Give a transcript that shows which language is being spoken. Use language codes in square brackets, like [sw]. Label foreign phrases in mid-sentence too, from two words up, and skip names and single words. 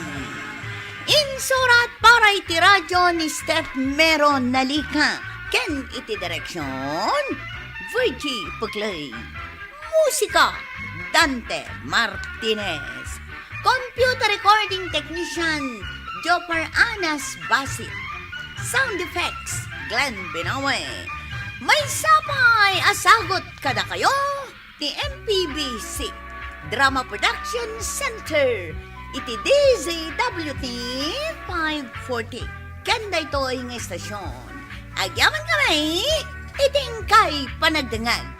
[ilo] Insurat para iti radyo ni Steph Meron Nalika. Ken iti direksyon, Virgie Puglay. Musika, Dante Martinez. [en] Computer recording technician, Jopper Anas Basit. Sound effects, Glenn Binawe. [ilo] May sapay asagot kada kayo ti MPBC Drama Production Center iti DZWT 540. Kanda ito ang estasyon. Agyaman kami, iting kay panagdangag.